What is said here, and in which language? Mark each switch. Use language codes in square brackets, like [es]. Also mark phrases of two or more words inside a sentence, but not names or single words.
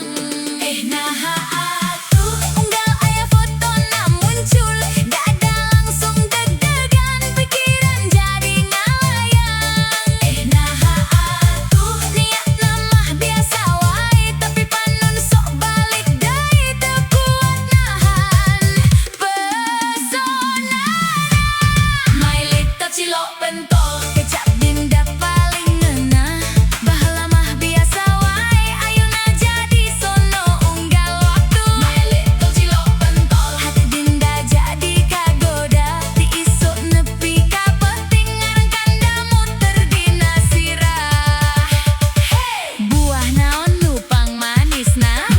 [su] Naha atuh unggal aya fotona muncul, dada langsung deg-degan, pikiran jadi ngalayang. Naha atuh niatna mah biasa wae, tapi panun sok balik deui, teu kuat nahan pesona. [en] My little [su] cilok pentol, kecap dinda paling ngeunah. Baheula mah biasa wae, ayeuna jadi sono unggal waktu. [en] My little [su] cilok pentol, hati dinda jadi kagoda, ti isuk nepi ka penting ngarang kanda muter dina sirah. Buah naon nupang manisna?